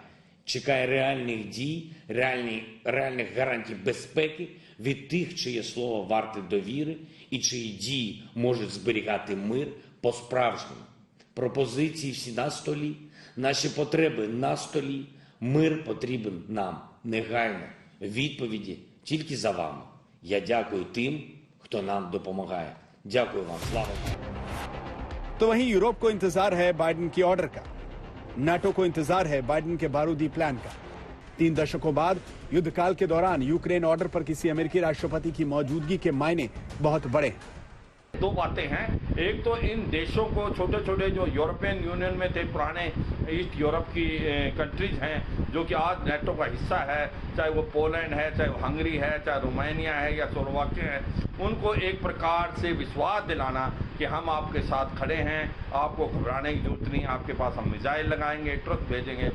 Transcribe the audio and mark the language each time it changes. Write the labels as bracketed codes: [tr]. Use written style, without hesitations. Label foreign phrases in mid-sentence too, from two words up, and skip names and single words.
[uk] Чекає реальних дій, реальних гарантій безпеки від тих, чиє слово варте довіри і чиї дії можуть зберігати мир по-справжньому. Пропозиції всі на столі, наші потреби на столі, мир потрібен нам негайно. Відповіді тільки за вами. Я дякую тим, хто нам допомагає. Дякую вам. Слава Україні! [hi] तो वहीं यूरोप को इंतजार है बाइडेन की ऑर्डर का। नाटो को इंतजार है बाइडेन के बारूदी प्लान का। 3 दशकों बाद युद्ध काल के दौरान यूक्रेन ऑर्डर पर किसी अमेरिकी राष्ट्रपति की मौजूदगी के मायने बहुत बड़े हैं। 2 बातें हैं। एक तो इन देशों को, छोटे छोटे जो यूरोपियन यूनियन में थे, पुराने ईस्ट यूरोप की कंट्रीज हैं जो कि आज नेटो का हिस्सा है, चाहे वो पोलैंड है, चाहे वो हंगरी है, चाहे रोमानिया है या स्लोवाकिया है, उनको एक प्रकार से विश्वास दिलाना कि हम आपके साथ खड़े हैं, आपको घबराने की जरूरत नहीं, आपके पास हम मिसाइल लगाएंगे, ट्रक भेजेंगे।